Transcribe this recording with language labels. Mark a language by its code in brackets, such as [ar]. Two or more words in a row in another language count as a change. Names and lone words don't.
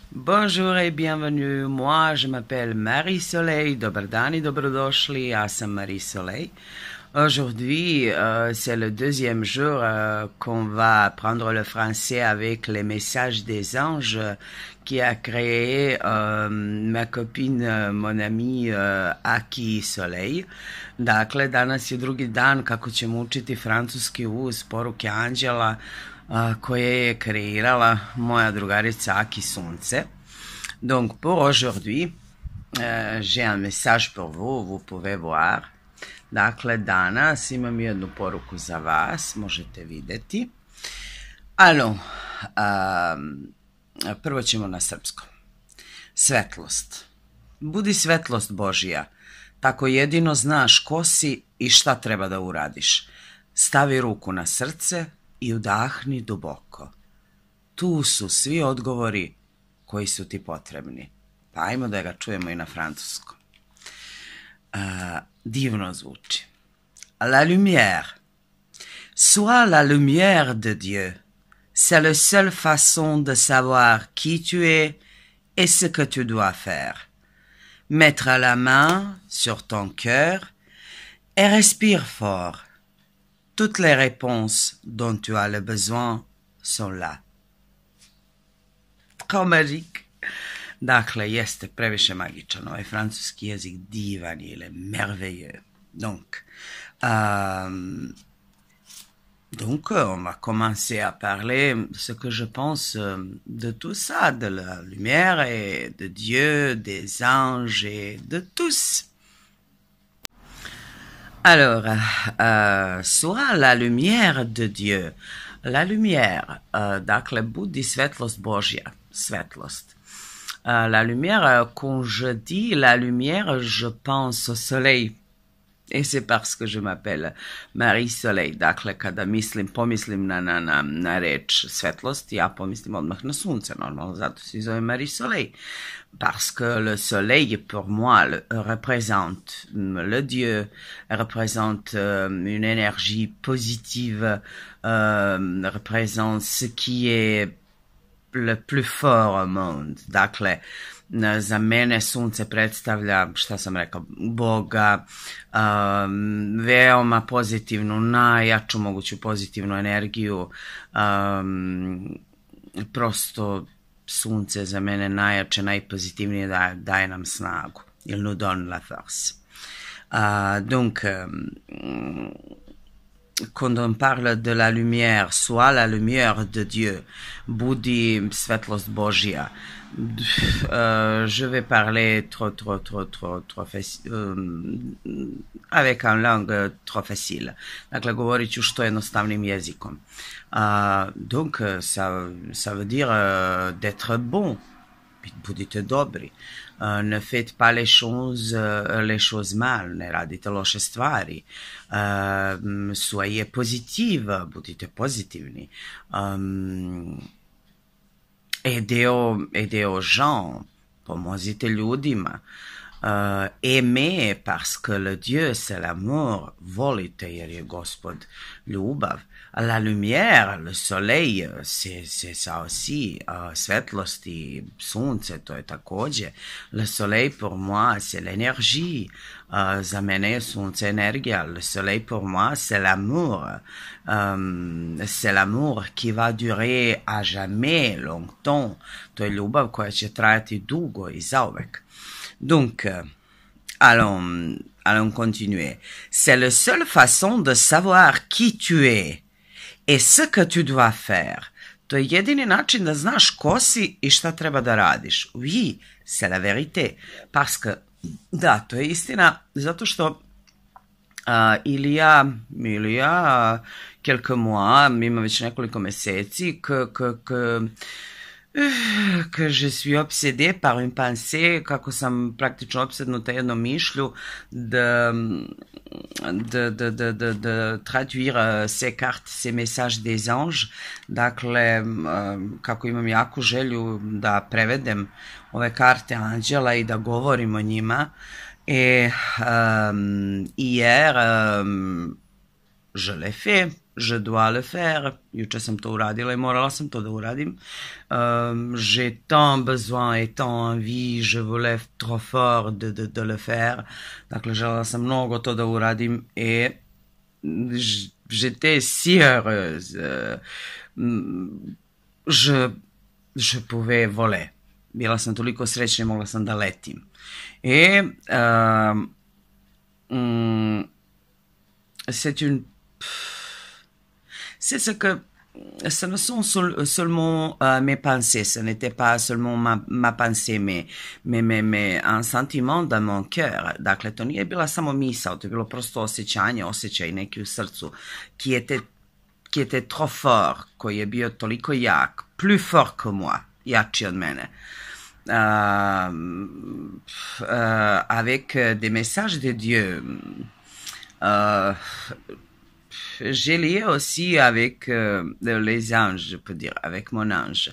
[fr] Bonjour et bienvenue. Moi, je m'appelle Marie-Soleil. [sr] Dobar dan i dobrodošli. Ja sam Marie-Soleil. [fr] Aujourd'hui, c'est le deuxième jour qu'on va apprendre le français avec les messages des anges qui a créé ma copine, mon amie Aki Soleil. [sr] Dakle, danas je drugi dan kako ćemo učiti francuski uz poruke anđela koje je kreirala moja drugarica Aki Sunce. [fr] Donc pour aujourd'hui, j'ai un message pour vous, vous pouvez voir. [sr] Dakle, danas imam jednu poruku za vas, možete videti. Alors, prvo ćemo na srpskom. Svetlost. Budi svetlost Božija, tako jedino znaš ko si i šta treba da uradiš. Stavi ruku na srce i udahni duboko. Tu su svi odgovori koji su ti potrebni. Pa ajmo da ga čujemo i na francuskom. Divno zvuči. [fr] La lumière. Sois la lumière de Dieu. C'est la seule façon de savoir qui tu es et ce que tu dois faire. Mettre la main sur ton cœur et respire fort. Toutes les réponses dont tu as le besoin sont là. [sr] Kao magique. Dakle, jeste previše magičan. Ovaj francuski jezik divan je, [fr] il est merveilleux. Donc, on va commencer à parler ce que je pense de tout ça, de la lumière et de Dieu, des anges et de tous. Alors, sois la lumière de Dieu. La lumière, [sr] dakle, budi svetlost Božja, svetlost. [fr] La lumière, quand je dis la lumière, je pense au soleil. Et c'est parce que je m'appelle Marie-Soleil. [sr] Dakle, kada pomislim na reč svetlost, ja pomislim odmah na sunce, normalno, zato se zove Marie-Soleil. [fr] Parce que le soleil, pour moi, représente le Dieu, représente une énergie positive, représente ce qui est le plus fort au monde. [sr] Dakle, za mene sunce predstavlja, šta sam rekao, Boga, veoma pozitivnu, najjaču moguću pozitivnu energiju, prosto sunce za mene najjače, najpozitivnije, daje nam snagu. [fr] Il nous donne la force. Donc, quand on parle de la lumière, soit la lumière de Dieu, [sr] budi svetlost Božja, [fr] je vais parler avec une langue trop facile. [sr] Dakle, govorit ću što jednostavnim jezikom. [fr] Donc, ça veut dire d'être bon. [sr] Budite dobri. [fr] Ne faites pas les choses mal, [sr] ne radite loše stvari. [fr] Soyez positive, [sr] budite pozitivni. [fr] Aidez aux gens, [sr] pomozite ljudima. [fr] Aimez parce que le Dieu c'est l'amour, [sr] volite jer je Gospod ljubav. [fr] La lumière, le soleil, c'est ça aussi, [sr] svetlost i sunce, to je takođe. [fr] Le soleil pour moi c'est l'énergie, [sr] za mene je sunce energija. [fr] Le soleil pour moi c'est l'amour, qui va durer à jamais, longtemps. [sr] To je ljubav koja će trajati dugo i zauvek. [fr] Donc, allons continuer. C'est la seule façon de savoir qui tu es et ce que tu dois faire. [sr] To je jedini način da znaš ko si i šta treba da radiš. [fr] Oui, c'est la vérité. Parce que, [sr] da, to je istina, zato što [fr] il y a quelques mois, [sr] ima već nekoliko meseci, [fr] que je suis obsédée par une pensée, [sr] kako sam praktično opsednuta jednom mišlju [fr] de traduire ces cartes, ces messages des anges. [sr] Dakle, kako imam jaku želju da prevedem ove karte anđela i da govorim o njima. [fr] Et hier, je l'ai fait. je dois le faire. [sr] Juče sam to uradila i morala sam to da uradim. [fr] J'ai tant besoin et tant envie, je voulais trop fort de le faire. [sr] Dakle, želela sam mnogo to da uradim i [fr] j'étais si heureuse. Je pouvais voler. [sr] Bila sam toliko srećna i mogla sam da letim. [fr] Et c'est ce que ce ne sont seulement mes pensées, ce n'était pas seulement ma pensée, mais un sentiment dans mon cœur. [sr] Dakle, to nije bila samo misao, to je bilo prosto osjećaj neki u srcu, [fr] qui était trop fort, [sr] koji je bio toliko jak, [fr] plus fort que moi, [sr] jači od mene. [fr] Avec des messages de Dieu. J'ai lié aussi avec les anges, je peux dire, avec mon ange.